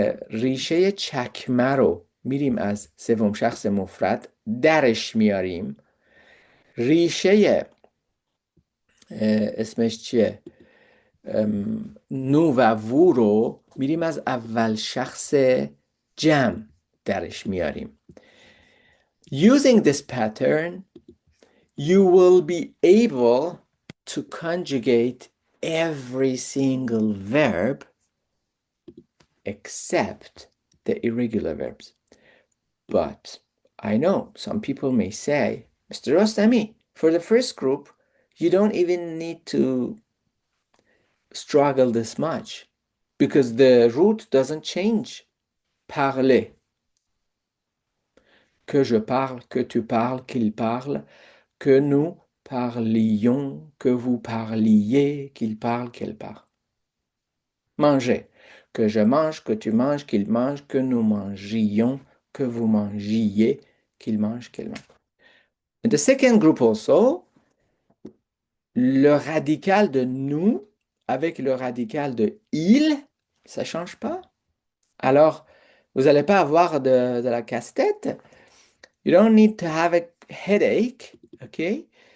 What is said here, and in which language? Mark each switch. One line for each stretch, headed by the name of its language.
Persian: ریشه چکمه رو میریم از سوم شخص مفرد درش میاریم ریشه اسمش چیه نو و وو رو میریم از اول شخص جمع درش میاریم.
English: Using this pattern, you will be able to conjugate every single verb except the irregular verbs. But I know some people may say, Mr. Rostami, for the first group, you don't even need to struggle this much. because the root doesn't change.
French: Parler. Que je parle, que tu parles, qu'il parle, que nous parlions, que vous parliez, qu'il parle, qu'elle parle. Manger. Que je mange, que tu manges, qu'il mange, que nous mangions, que vous mangiez, qu'il mange, qu'elle mange.
English: In the second group also,
French: le radical de nous avec le radical de il, ça ne change pas. Alors, vous n'allez pas avoir de la casse-tête.
English: You don't need to have a headache, okay?